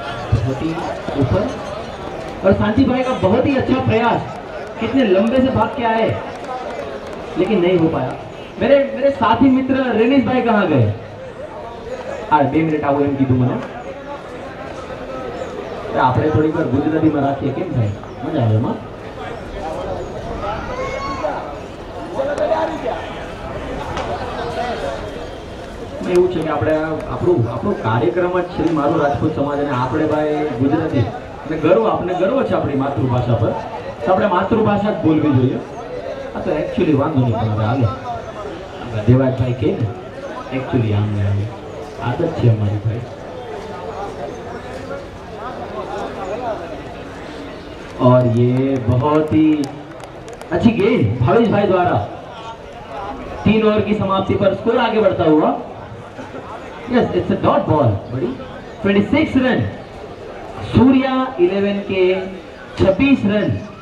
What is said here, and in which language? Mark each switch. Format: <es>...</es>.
<hi>बहुत ही ऊपर, और शांति भाई का बहुत ही अच्छा प्रयास, कितने लंबे से भाग के आए लेकिन नहीं हो पाया। मेरे साथी मित्र रेनिश भाई कहाँ गए?</hi> <gu>2 મિનિટ આવું એમ કીધું મને। આપણે થોડીક વાર ગુજરાતીમાં રાખીએ, કેમ ભાઈ? મજા આવે એમાં। એવું છે કે આપણે આપણો કાર્યક્રમ જ શ્રી મારું રાજપૂત સમાજ, અને આપણે ભાઈ ગુજરાતી અને આપણે ગર્વ છે આપણી માતૃભાષા પર, તો આપણે માતૃભાષા જ બોલવી જોઈએ। આ તો એકચ્યુઅલી વાંધો નહીં, પણ હવે હાલે દેવાજભાઈ કે ને</gu> <hi>एक्चुअली आदत है हमारी भाई। और ये बहुत ही अच्छी गेंद भावेश भाई द्वारा 3 ओवर की समाप्ति पर स्कोर आगे बढ़ता हुआ।</hi> <en>yes, it's a dot ball,</en> <hi>बड़ी 26 रन, सूर्या 11 के 26 रन।</hi>